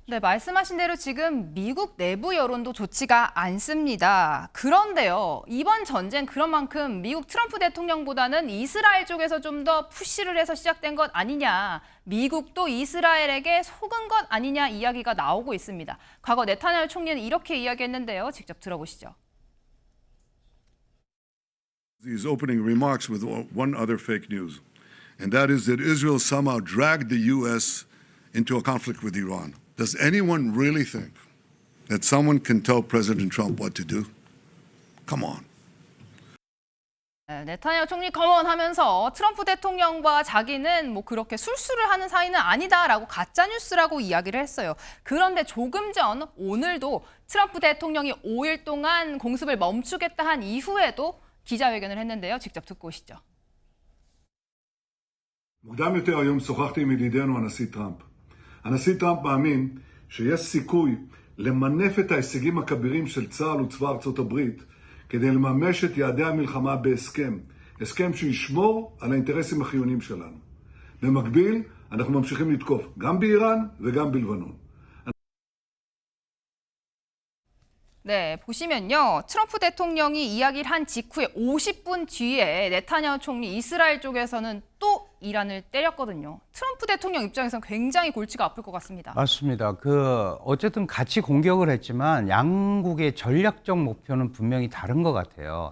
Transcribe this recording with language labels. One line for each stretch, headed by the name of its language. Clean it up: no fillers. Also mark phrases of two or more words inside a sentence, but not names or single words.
Korean: 네, 말씀하신 대로 지금 미국 내부 여론도 좋지가 않습니다. 그런데요, 이번 전쟁 그런 만큼 미국 트럼프 대통령보다는 이스라엘 쪽에서 좀 더 푸시를 해서 시작된 것 아니냐, 미국도 이스라엘에게 속은 것 아니냐 이야기가 나오고 있습니다. 과거 네타냐후 총리는 이렇게 이야기했는데요. 직접 들어보시죠.
English: These opening remarks with one other fake news, and that is that Israel somehow dragged the U.S. into a conflict with Iran. Does anyone really think that someone can tell President Trump what to do? Come on.
Korean: 네, 네타냐후 총리 거론하면서 트럼프 대통령과 자기는 뭐 그렇게 술수를 하는 사이는 아니다라고 가짜뉴스라고 이야기를 했어요. 그런데 조금 전 오늘도 트럼프 대통령이 5일 동안 공습을 멈추겠다 한 이후에도 기자회견을 했는데요. 직접 듣고 오시죠.
Hebrew: מוקדם יותר היום שוחחתי עם ידידנו הנשיא טראמפ. הנשיא טראמפ מאמין שיש סיכוי למנף את ההישגים הכבירים של צה"ל וצבא ארצות הברית כדי לממש את יעדי המלחמה בהסכם, הסכם שישמור על האינטרסים החיוניים שלנו. במקביל, אנחנו ממשיכים לתקוף גם באיראן וגם בלבנון.
Korean: 네, 보시면요. 트럼프 대통령이 이야기를 한 직후에 50분 뒤에 네타냐후 총리 이스라엘 쪽에서는 또 이란을 때렸거든요. 트럼프 대통령 입장에서는 굉장히 골치가 아플 것 같습니다. 맞습니다. 어쨌든 같이 공격을 했지만 양국의 전략적 목표는 분명히 다른 것 같아요.